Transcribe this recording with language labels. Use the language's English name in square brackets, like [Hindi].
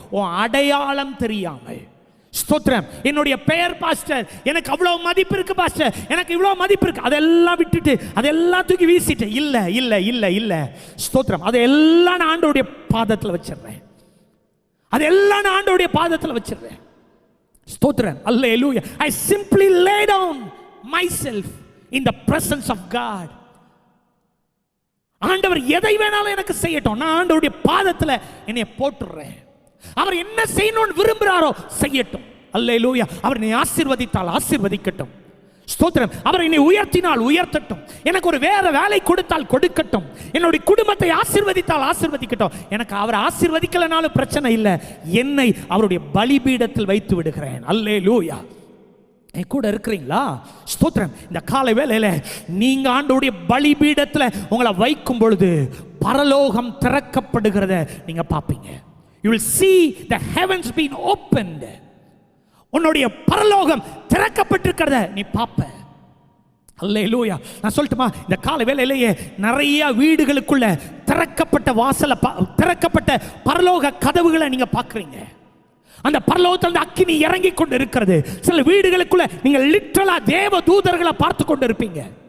[Tamil] உன் அடையாளம் தெரியாமல், ஸ்தோத்திரம், என்னுடைய பெயர் பாஸ்டர், எனக்கு அவ்வளவு மதிப்பு இருக்கு பாஸ்டர், எனக்கு இவ்வளவு மதிப்பு இருக்கு, அதெல்லாம் விட்டுட்டு அதெல்லாம் தூக்கி வீசிட்டு, இல்ல இல்ல இல்ல இல்ல, ஸ்தோத்திரம், அதெல்லாம் நான் ஆண்டவருடைய பாதத்தில் வச்சிடுறேன். அதெல்லாம் நான் ஆண்டவருடைய பாதத்தில் வச்சிடுறேன். ஸ்தோத்திரம், அல்லேலூயா. [English] I simply lay down myself in the presence of God. [Tamil] ஆண்டவர் எதை வேணாலும் எனக்கு செய்யட்டும், நான் ஆண்டவருடைய பாதத்தில் என்னை போட்டுறேன். அவர் என்ன செய்யணும்னு விரும்புகிறாரோ செய்யட்டும். அல்லேலூயா. அவர் நீ ஆசீர்வதித்தால் ஆசீர்வதிக்கட்டும். ஸ்தோத்திரம். அவர் என்னை உயர்த்தினால் உயர்த்தட்டும், எனக்கு ஒரு வேற வேலை கொடுத்தால் கொடுக்கட்டும், என்னுடைய குடும்பத்தை ஆசீர்வதித்தால் ஆசீர்வதிக்கட்டும். எனக்கு அவர் ஆசீர்வதிக்கலனாலும் பிரச்சனை இல்லை, என்னை அவருடைய பலிபீடத்தில் வைத்து விடுகிறேன். அல்லேலூயா. என் கூட இருக்கிறீங்களா? ஸ்தோத்திரம். இந்த காலை வேளையில நீங்க ஆண்டவருடைய பலிபீடத்தில் உங்களை வைக்கும் பொழுது பரலோகம் திறக்கப்படுகிறத நீங்க பார்ப்பீங்க. [English] You will see the heavens being opened. [Tamil] உன்னுடைய பரலோகம் திறக்கப்பட்டிருக்கிறத நீ பார்ப்ப. அல்லேலூயா. நான் சொல்லட்டுமா, இந்த காலை வேளையிலேயே நிறைய வீடுகளுக்குள்ள திறக்கப்பட்ட வாசல, திறக்கப்பட்ட பரலோக கதவுகளை நீங்க பார்க்குறீங்க. அந்த பரலோகத்தில் அக்கினி இறங்கி கொண்டு இருக்கிறது. சில வீடுகளுக்குள்ள நீங்க லிட்டரலா தேவ தூதர்களை பார்த்து கொண்டு இருப்பீங்க.